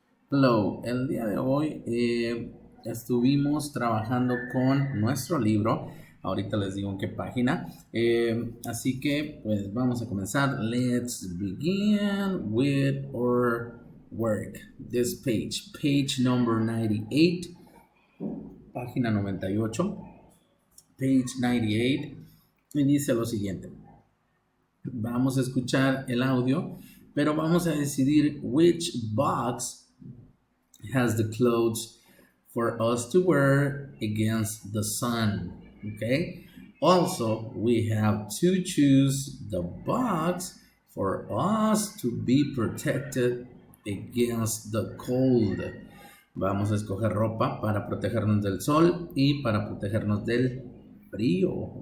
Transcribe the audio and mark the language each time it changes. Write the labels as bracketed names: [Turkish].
[Spanish] Hello, el día de hoy estuvimos trabajando con nuestro libro. Ahorita les digo en qué página. Así que pues vamos a comenzar. [English] Let's begin with our work. This page number 98, página 98, page 98. [Spanish] Y dice lo siguiente. Vamos a escuchar el audio, pero vamos a decidir [English] which box has the clothes for us to wear against the sun. Okay. Also, we have to choose the box for us to be protected against the cold. [Spanish] Vamos a escoger ropa para protegernos del sol y para protegernos del frío.